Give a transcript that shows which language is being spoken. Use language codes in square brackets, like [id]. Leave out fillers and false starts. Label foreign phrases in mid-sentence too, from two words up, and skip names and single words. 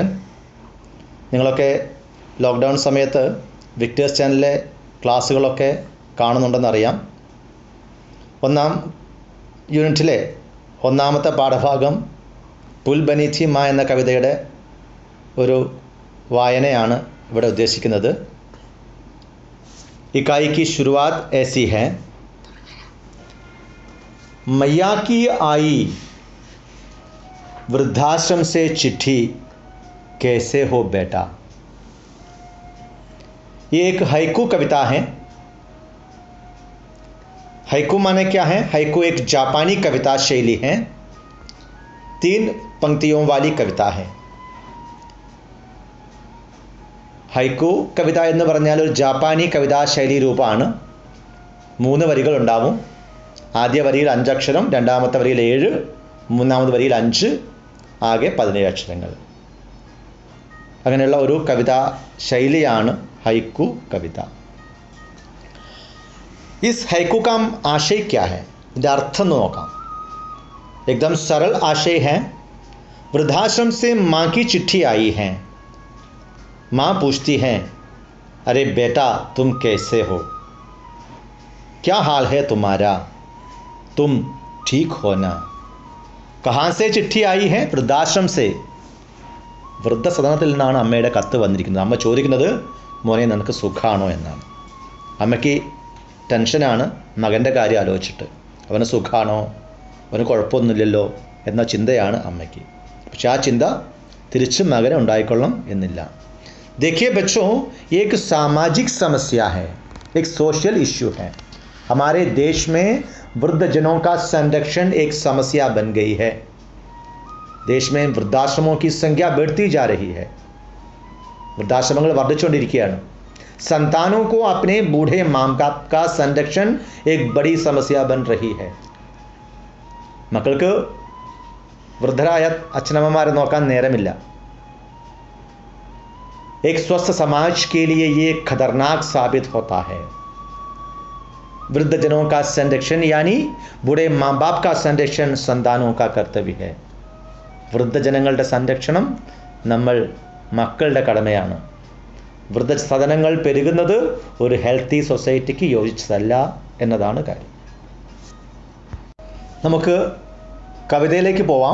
[ml] നിങ്ങളൊക്കെ ലോക്ക്ഡൗൺ സമയത്ത് വിക്ടേഴ്സ് ചാനലിലെ ക്ലാസ്സുകളൊക്കെ കാണുന്നുണ്ടെന്നറിയാം. 1ാം യൂണിറ്റിലെ 1ാമത്തെ പാഠഭാഗം പുൽ ബനി ഥി മാ എന്ന കവിതയുടെ ഒരു വായനയാണ് ഇവിടെ ഉദ്ദേശിക്കുന്നത്. [hi] इकाई की शुरुआत ऐसी है। मैया की आई वृद्धाश्रम से चिट्ठी, कैसे हो बेटा। ये एक हाइकू कविता है। हाइकू माने क्या है? हाइकू एक जापानी कविता शैली है। 3 पंक्तियों वाली कविता है। [ml] ഹൈക്കു കവിത എന്ന് പറഞ്ഞാൽ ഒരു ജാപ്പാനി കവിതാ ശൈലി രൂപമാണ്. 3 വരികൾ ഉണ്ടാവും. ആദ്യ വരിയിൽ 5 അക്ഷരം, രണ്ടാമത്തെ വരിയിൽ 7, മൂന്നാമത്തെ വരിയിൽ 5, ആകെ 17 അക്ഷരങ്ങൾ. അങ്ങനെയുള്ള ഒരു കവിതാ ശൈലിയാണ് ഹൈക്കു കവിത. [hi] इस ഹൈക്കു का आशय क्या है? [ml] ഇതിൻ്റെ അർത്ഥം നോക്കാം. [hi] एकदम सरल आशय है। वृद्धाश्रम से माँ की चिट्ठी आई है। माँ पूछती हैं, अरे बेटा तुम कैसे हो, क्या हाल है तुम्हारा, तुम ठीक हो ना। कहाँ से चिट्ठी आई है? वृद्धाश्रम से. [ml] വൃദ്ധസദനത്തിൽ നിന്നാണ് അമ്മയുടെ കത്ത് വന്നിരിക്കുന്നത്. അമ്മ ചോദിക്കുന്നത്, മോനെ നിനക്ക് സുഖമാണോ എന്നാണ്. അമ്മയ്ക്ക് ടെൻഷനാണ് മകൻ്റെ കാര്യം ആലോചിച്ചിട്ട്. അവന് സുഖമാണോ, അവന് കുഴപ്പമൊന്നുമില്ലല്ലോ എന്ന ചിന്തയാണ് അമ്മയ്ക്ക്. പക്ഷെ ആ ചിന്ത തിരിച്ച് മകനെ ഉണ്ടായിക്കൊള്ളണം എന്നില്ല. [hi] देखिए बच्चों, ये एक सामाजिक समस्या है, एक [en] social issue [hi] है. हमारे देश में वृद्धजनों का संरक्षण एक समस्या बन गई है. देश में वृद्धाश्रमों की संख्या बढ़ती जा रही है. [ml] वृद्धाश्रमങ്ങൾ വർദ്ധിച്ചുകൊണ്ടിരിക്കുകയാണ്. [hi] संतानों को अपने बूढ़े माँ बाप का संरक्षण एक बड़ी समस्या बन रही है. [ml] മക്കൾക്ക് വൃദ്ധരായ അച്ഛനമ്മമാരെ നോക്കാൻ നേരമില്ല. [hi] एक स्वस्थ समाज के लिए ये खतरनाक साबित होता है. वृद्धजनों का संरक्षण यानी बूढ़े माँ बाप का संरक्षण संतानों का कर्तव्य है. [ml] വൃദ്ധജനങ്ങളുടെ സംരക്ഷണം നമ്മൾ മക്കളുടെ കടമയാണ്. വൃദ്ധസദനങ്ങൾ പെരുകുന്നത് ഒരു [en] healthy society [ml] യോജിച്ചതല്ല എന്നതാണ് കാര്യം. നമുക്ക് കവിതയിലേക്ക് പോവാം.